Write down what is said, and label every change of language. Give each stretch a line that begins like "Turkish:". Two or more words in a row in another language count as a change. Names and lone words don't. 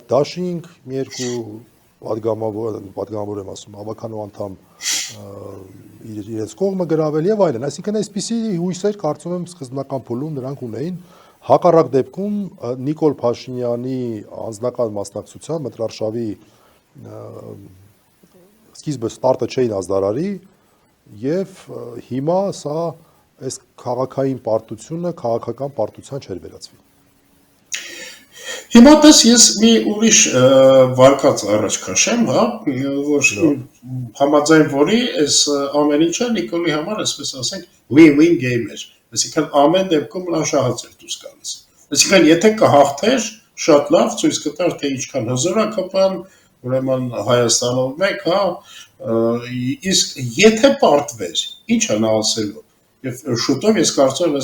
Armenian: դաշինք, մի երկու պատգամավոր եմ ասում, հավաքանու անդամ իրենց կողմը գրավել եւ այլն, այսինքն այսպիսի հույսեր կարծում եմ սկզբնական փուլում նրանք ունեին, հակառակ դեպքում Նիկոլ Փաշինյանի անձնական մասնակցությամբ մտրարշավի սկիզբը ստարտը չէին ազդարարի եւ հիմա սա այս քաղաքային պարտությունը քաղաքական պարտության չէր վերածվի։ Հիմա տես ես մի ուրիշ վարկած առաջ քաշեմ, հա, որ համաձայն որի այս ամեն ինչը Նիկոլի համար, այսպես ասենք,
English: win-win game
Armenian: էր։ Այսինքն ամեն դեպքում նա շահած էր դուրս գալիս։ Այսինքն եթե կհաղթեր, շատ լավ ցույց կտար, թե ինչքան հզոր է ԿՊ-ն, ուրեմն Հայաստանում մեկ, հա, իսկ եթե պարտվեր, ի՞նչ է նա ասելու։ Եվ շուտով ես կարծում եմ,